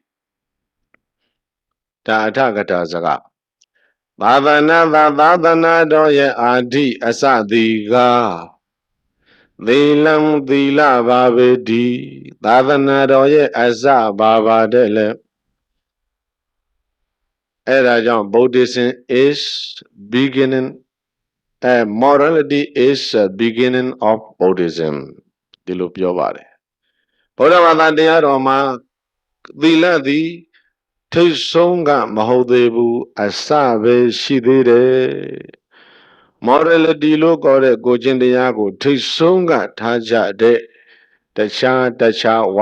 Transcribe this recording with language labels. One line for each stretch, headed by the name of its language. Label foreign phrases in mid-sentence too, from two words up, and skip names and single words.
Burmese: ဒါအထကထာစကားသာသနာတော်ရဲ့အာဓိအစသည်ကသီလံသီလပါပဲဒီသာသနာတော်ရဲ့အစပါတဲ့လေအဲ့ဒါကြောင့်
English: Buddhism is beginning morality is a beginning of Buddhism
Burmese: ဒီလိုပြောပါတယ်ဗုဒ္ဓဘာသာတရားတော်မှာသီလသည်ထိတ်ဆုံးကမဟုတ်သေးဘူးအစ ပဲရှိသေးတယ် morality လို့ခေါ်တဲ့ကိုကျင့်တရားကိုထိတ်ဆုံးကထားကြတဲ့တခြားဝါ